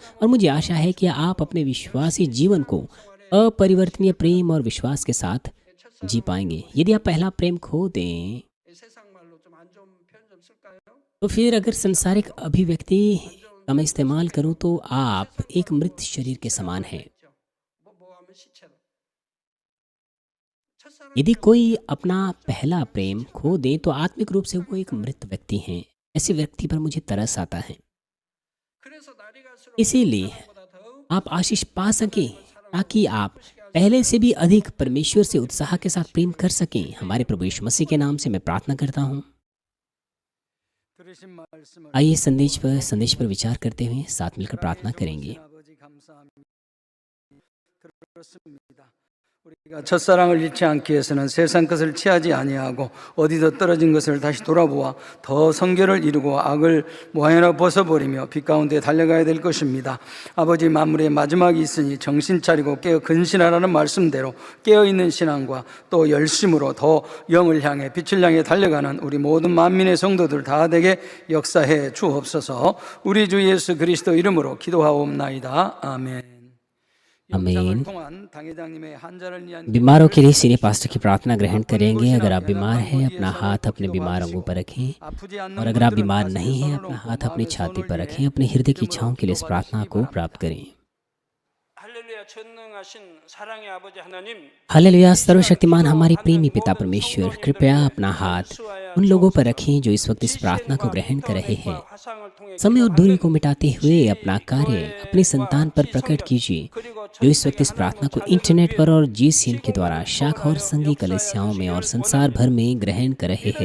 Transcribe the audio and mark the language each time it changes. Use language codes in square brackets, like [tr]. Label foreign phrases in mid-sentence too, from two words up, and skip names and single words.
[hi] और मुझे आशा है कि आप अपने विश्वासी जीवन को अपरिवर्तनीय प्रेम और विश्वास के साथ जी पाएंगे। यदि आप पहला प्रेम खो दें तो फिर अगर संसारिक अभिव्यक्ति का मैं इस्तेमाल करूं तो आप एक मृत शरीर के समान हैं। [ko] 뭐하면 시체로. [hi] यदि कोई अपना पहला प्रेम खो दे तो आत्मिक रूप से वो एक मृत व्यक्ति हैं। ऐसे व्यक्ति पर मुझे तरस आता है। [ko] 그래서 날이 갈수록 [hi] इसीलिए [ko] 보다 더욱 [hi] आप आशीष पा सकें ताकि आप पहले से भी अधिक परमेश्वर से उत्साह के साथ प्रेम कर सकें। हमारे प्रभु यीशु मसीह के नाम से मैं प्रार्थना करता हूँ। [ko] 들으신 말씀을 [hi] आइए संदेश पर विचार करते हुए साथ मिलकर प्रार्थना करेंगे। [ko] 아버지 감사합니다. 들었습니다. 우리가 첫사랑을 잃지 않기 위해서는 세상 것을 취하지 아니하고 어디서 떨어진 것을 다시 돌아보아 더 성결을 이루고 악을 무하여나 벗어버리며 빛 가운데 달려가야 될 것입니다. 아버지 만물의 마지막이 있으니 정신 차리고 깨어 근신하라는 말씀대로 깨어있는 신앙과 또 열심으로 더 영을 향해 빛을 향해 달려가는 우리 모든 만민의 성도들 다 되게 역사해 주옵소서. 우리 주 예수 그리스도 이름으로 기도하옵나이다. 아멘. [hi] आमीन। [ko] 통한 당회장님의 한자를 위한 [hi] बीमारों के लिए सीनियर पास्टर की प्रार्थना ग्रहण करेंगे। अगर आप बीमार हैं अपना हाथ अपने बीमार अंगों पर रखें, [ko] 아프지 않는 [hi] और अगर आप [ko] 분들은 [hi] बीमार [ko] 다시 [hi] नहीं हैं [ko] 손을 [hi] अपना [ko] 얹고 [hi] हाथ अपनी [ko] 마음의 [hi] छाती [ko] 손을 [hi] पर [ko] 위해 [hi] रखें। अपने हृदय की [ko] 이름으로 [hi] इच्छाओं के लिए इस प्रार्थना को [ko] 기도하시기 [hi] प्राप्त करें। [ko] 할렐루야 전능하신 사랑의 아버지 하나님 [hi] हालेलुया। सर्वशक्तिमान हमारे प्रेमी पिता परमेश्वर, कृपया अपना हाथ उन लोगों पर रखें जो इस वक्त इस प्रार्थना को ग्रहण कर रहे हैं। समय और दूरी को मिटाते हुए अपना कार्य अपनी संतान पर प्रकट कीजिए, जो इस वक्त इस प्रार्थना को इंटरनेट पर और GCN के द्वारा शाखा और संघी कलीसियाओं में और संसार भर में ग्रहण कर रहे हैं।